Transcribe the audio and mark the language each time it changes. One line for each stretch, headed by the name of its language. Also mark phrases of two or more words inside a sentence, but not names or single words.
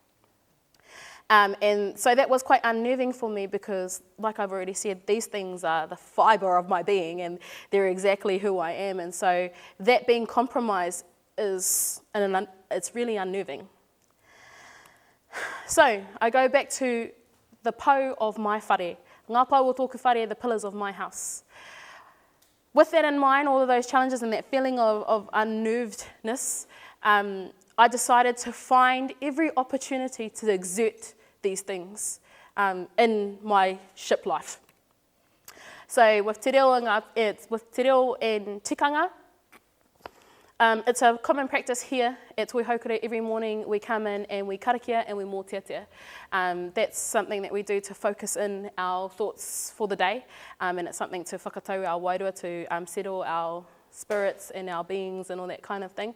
English: And so that was quite unnerving for me because, like I've already said, these things are the fibre of my being and they're exactly who I am. And so that being compromised it's really unnerving. So I go back to the pou of my whare.
Māori: Ngā pou o tōku whare,
English: the pillars of my house. With that in mind, all of those challenges and that feeling of unnervedness, I decided to find every opportunity to exert these things in my ship life. So with
Māori: te reo
English: and tikanga, it's a common practice here at Toi Haukura. Every morning we come in and we karakia and we mōtiatia. That's something that we do to focus in our thoughts for the day, and it's something to whakatau our wairua, to settle our spirits and our beings and all that kind of thing.